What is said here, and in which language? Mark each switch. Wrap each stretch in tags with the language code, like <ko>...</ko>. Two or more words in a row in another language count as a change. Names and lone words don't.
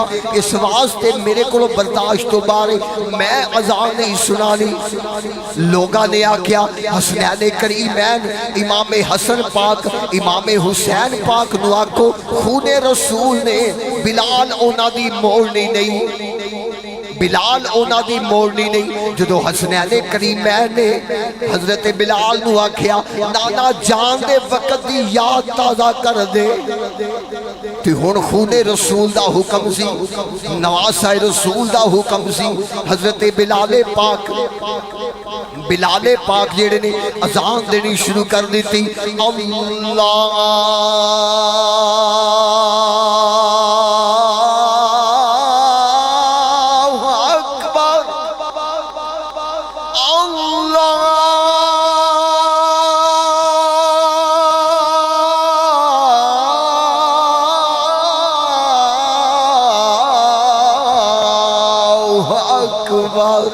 <pa>اس واسطے میرے کولوں برداشت توں باہر میں اذان نہیں سنانی. لوکاں نے آکھیا حسنین کریمین امام حسن پاک امام حسین پاک نوں آکھو خونِ رسول نے بلال اونہاں دی موڑنی نہیں. بلال اونا دی موڑنی نہیں جدو حسنین کریمین نے حضرت بلال نو آکھیا نانا جان دے وقت دی یاد تازہ کر دے تے ہن خون رسول دا حکم سی نواسہ رسول دا حکم سی حضرت بلال پاک جیڑے نے اذان دینی شروع کر دیتی اللہ</pa> <ar>اکبر اللہ اکبر</ar>